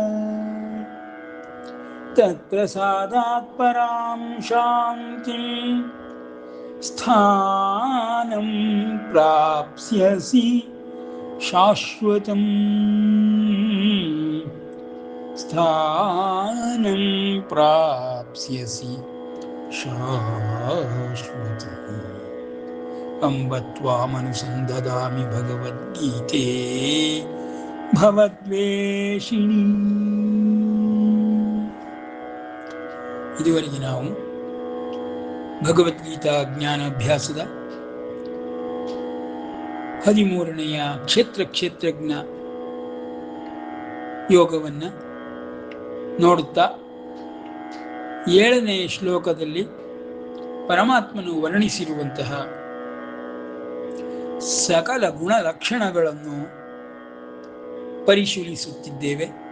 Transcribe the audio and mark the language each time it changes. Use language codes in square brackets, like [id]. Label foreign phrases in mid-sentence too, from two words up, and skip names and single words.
[sa] ತತ್ಪ್ರಸಾದಾತ್ ಪರಾಂ ಶಾಂತಿಂ ಸ್ಥಾನಂ ಪ್ರಾಪ್ಸ್ಯಸಿ ಶಾಶ್ವತಂ. ಸ್ಥಾನಂ ಪ್ರಾಪ್ಸ್ಯಸಿ ಶಾಶ್ವತಂ. ಅಂಬ ತ್ವಾಮನುಸಂದದಾಮಿ ಭಗವದ್ಗೀತೆ ಭವದ್ವೇಷಿಣಿ. [kn] ಇದುವರೆಗೆ ನಾವು ಭಗವದ್ಗೀತಾ ಜ್ಞಾನಾಭ್ಯಾಸದ 13ನೆಯ ಕ್ಷೇತ್ರಜ್ಞ ಯೋಗವನ್ನು ನೋಡುತ್ತಾ 7ನೇ ಶ್ಲೋಕದಲ್ಲಿ ಪರಮಾತ್ಮನು ವರ್ಣಿಸಿರುವಂತಹ ಸಕಲ ಗುಣಲಕ್ಷಣಗಳನ್ನು ಪರಿಶೀಲಿಸುತ್ತಿದ್ದೇವೆ.